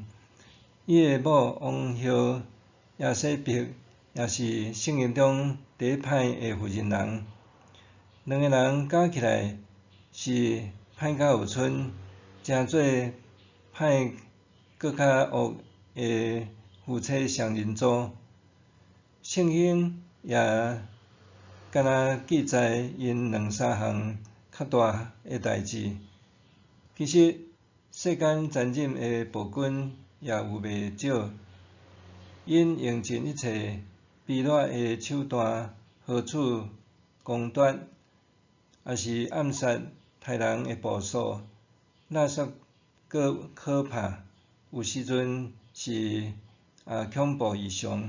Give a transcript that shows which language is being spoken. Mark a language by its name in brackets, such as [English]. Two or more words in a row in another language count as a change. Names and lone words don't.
[Min Nan Chinese] 伊的某王后亚西伯也是圣经中第一歹的妇人人，两个人加起来是歹甲有剩，诚做歹搁较恶的夫妻双人组。圣经也敢若记载因两三项较大的代志。其实世间残忍的暴君也有袂少，因用尽一切卑劣的手段获取公夺，也是暗杀他人的步数，垃圾搁可怕，有时阵是恐怖异常。